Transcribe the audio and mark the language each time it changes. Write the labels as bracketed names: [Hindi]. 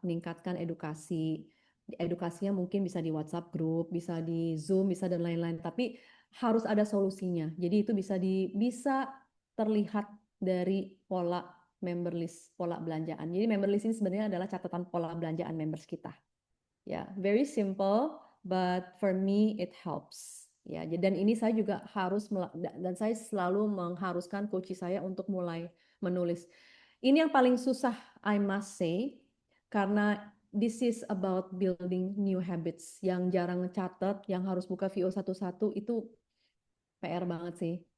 [Indonesian] Meningkatkan edukasi. Edukasinya mungkin bisa di WhatsApp group, bisa di Zoom, bisa dan lain-lain. Tapi harus ada solusinya. Jadi itu bisa terlihat dari pola member list, pola belanjaan. Jadi member list ini sebenarnya adalah catatan pola belanjaan members kita. [English] Ya, very simple, but for me it helps. [Indonesian] Ya, dan ini saya juga harus dan saya selalu mengharuskan coach saya untuk mulai menulis. Ini yang paling susah, [English] I must say, [Indonesian] karena [English] this is about building new habits. [Indonesian] Yang jarang ngecatat, yang harus buka VO satu-satu itu PR banget sih.